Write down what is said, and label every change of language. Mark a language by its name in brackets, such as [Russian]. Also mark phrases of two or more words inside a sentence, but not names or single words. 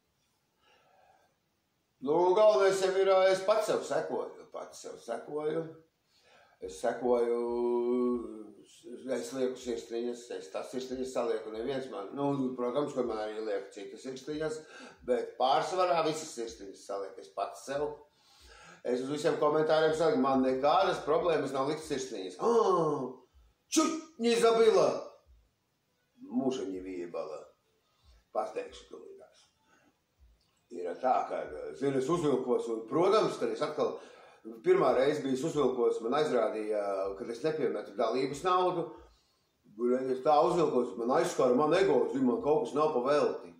[Latvian] Galvenais jau ir, es pats sev sekoju, es lieku sirsniņas, es tās sirsniņas salieku neviens man, protams, ka man arī lieku citas sirsniņas, bet pārsvarā visas sirsniņas salieku es pats sev. Es uz visiem komentāriem saku, man nekādas problēmas nav likt sirsniņas. [Russian] Čut, не забыла! Мужа не въебала. [Latvian] Pateikšu tulīdās. Ir tā, ka, zinu, es uzvilkos, un, protams, kad es atkal pirmā reize biju uzvilkos, man aizrādīja, kad es nepiemetu dalības naudu, es tā uzvilkos, man aizskara man ego, man kaut kas nav pa velti.